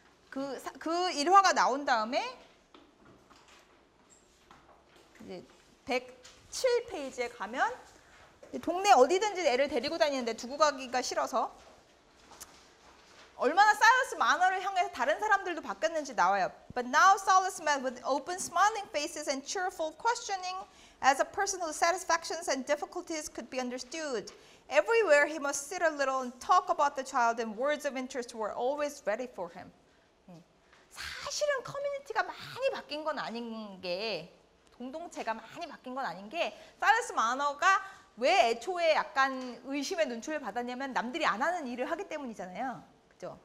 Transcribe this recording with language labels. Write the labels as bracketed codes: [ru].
[ko] 그 일화가 나온 다음에 이제 107페이지에 가면 동네 어디든지 애를 데리고 다니는데 두고 가기가 싫어서 얼마나 사이러스 마너를 향해서 다른 사람들도 바뀌었는지 나와요. [en] But now Saulus met with open smiling faces and cheerful questioning as a person whose satisfactions and difficulties could be understood. Everywhere he must sit a little and talk about the child and words of interest were always ready for him. [ko] 사실은 커뮤니티가 많이 바뀐 건 아닌 게 공동체가 많이 바뀐 건 아닌 게 사이러스 마너가 왜 애초에 약간 의심의 눈초리를 받았냐면 남들이 안 하는 일을 하기 때문이잖아요. 그죠?